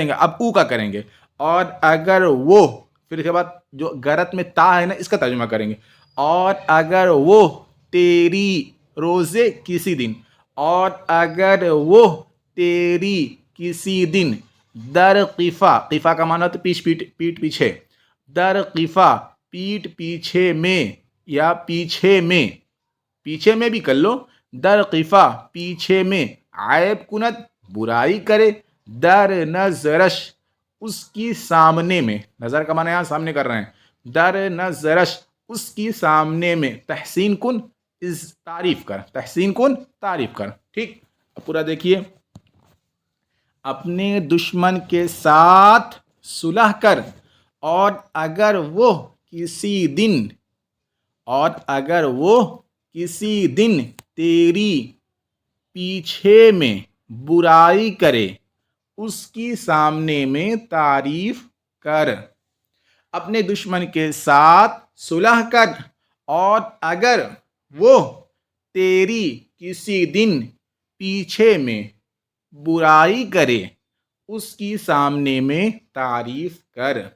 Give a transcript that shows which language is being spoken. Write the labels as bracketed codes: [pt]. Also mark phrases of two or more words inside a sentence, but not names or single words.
[ur] گے، اب او کا کریں گے، اور اگر وہ، پھر اس کے بعد جو گرت میں تا ہے نا اس کا ترجمہ کریں گے، اور اگر وہ تیری، روزے کسی دن، اور اگر وہ تیری کسی دن، [fa] در قفا، [ur] قفا کا معنی ہوتا ہے پیٹ پیچھے، [fa] در قفا [ur] پیٹ پیچھے میں، یا پیچھے میں بھی کر لو، [fa] در قفا [ur] پیچھے میں، [fa] عیب کنت [ur] برائی کرے، [fa] در نظرش [ur] اس کی سامنے میں، نظر کا معنی یہاں سامنے کر رہے ہیں، [fa] در نظرش [ur] اس کی سامنے میں، [fa] تحسین کن [ur] تعریف کر، [fa] تحسین کن [ur] تعریف کر، ٹھیک، اب پورا دیکھیے، اپنے دشمن کے ساتھ صلح کر، اور اگر وہ کسی دن، اور اگر وہ کسی دن تیری پیچھے میں برائی کرے اس کی سامنے میں تعریف کر. اپنے دشمن کے ساتھ صلح کر اور اگر وہ تیری کسی دن پیچھے میں برائی کرے اس کی سامنے میں تعریف کر.